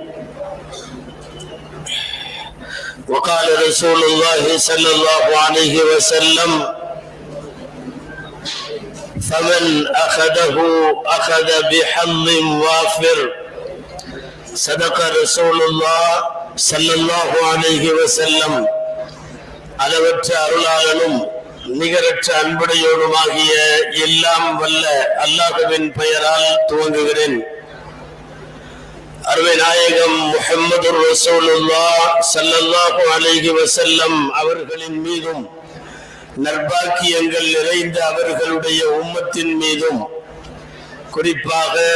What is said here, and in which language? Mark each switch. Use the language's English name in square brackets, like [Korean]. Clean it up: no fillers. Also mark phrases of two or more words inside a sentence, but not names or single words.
[Arabic] وقال رسول الله صلى الله عليه وسلم: فمن أخذه أخذ بحظ وافر. صدق رسول الله صلى الله عليه وسلم. [Tamil] அளவற்ற அருளாளனும் நிகரற்ற அன்புடையோடுமாகிய எல்லாம் வல்ல அல்லாஹ்வின் பெயரால் துவங்குகிறேன். அருமை நாயகம் முஹம்மது ரசூலுல்லாஹ் [Arabic] صلى الله عليه وسلم [Tamil] அவர்களின் மீதும் நற்பாக்கியங்கள் நிறைந்த அவர்களுடைய உம்மத்தின் மீதும் குறிப்பாக